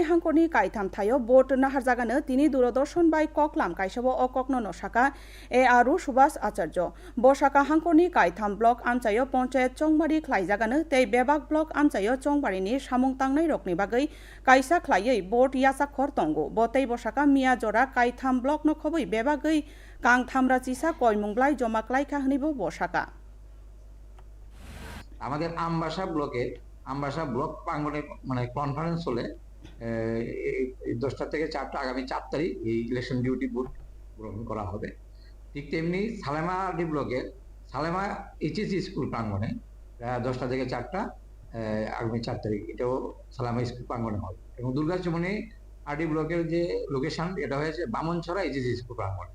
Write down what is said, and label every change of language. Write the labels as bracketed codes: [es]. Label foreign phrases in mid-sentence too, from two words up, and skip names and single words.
[trp] हांखरनि कायथाम थायो बोर्ड नाहारजागानो तिनि दूरदर्शन बाय ककलाम कायसबो अककनो नसाका ए आरु सुभाष आचार्य बसाका हांखरनि कायथाम ब्लक आमचायो पन्चायत चंबारि ख्लायजागानो तै बेबाक ब्लक आमचायो चंबारिनि सामुं तांनाय रकनि बागै कायसा ख्लायै बोर्ड यासाखर तंगो बतै बसाका मिया जरा कायथाम ब्लक न खबै बेबागै कां थामरा चिसा कयमुंग्लाय जमा क्लायखा हनिबो बसाका [bn] আমাদের আমবাসা ব্লক প্রাঙ্গণে মানে কনফারেন্স হলে 10টা থেকে 4টা আগামী 4 তারিখ এই ইলেকশন ডিউটি ভোট গ্রহণ করা হবে। ঠিক তেমনি সালেমা ডি ব্লকের সালেমা এইচএসি স্কুল প্রাঙ্গণে 10টা থেকে 4টা আগামী 4 তারিখ এটাও সালেমা স্কুল প্রাঙ্গণে হবে এবং দুর্গাচমনি আরডি ব্লকের যে লোকেশন এটা হয়েছে বামনছড়া এইচএসি স্কুল প্রাঙ্গণে।